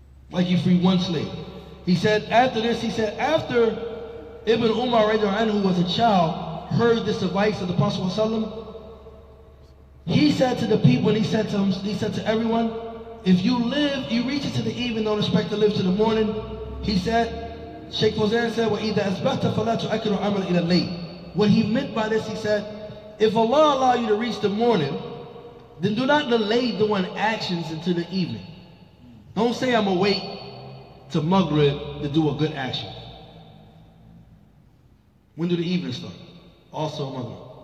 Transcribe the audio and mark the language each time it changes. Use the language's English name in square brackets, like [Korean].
[English] Like he freed 1 slave. He said after this, after Ibn Umar who was a child, heard this advice of the Prophet ﷺ, he said to the people, and he said to everyone, if you reach it to the evening, don't expect to live to the morning. He said, Sheikh Fawzan said, [Arabic] وَإِذَا أَسْبَحْتَ فَلَا تُؤَكِّرُ عَمَلَ إِلَى اللَّيْلِ. [English] What he meant by this, he said, if Allah allow you to reach the morning, then do not delay doing actions until the evening. Don't say I'm going to wait to Maghrib to do a good action. When do the evening start? Also Maghrib.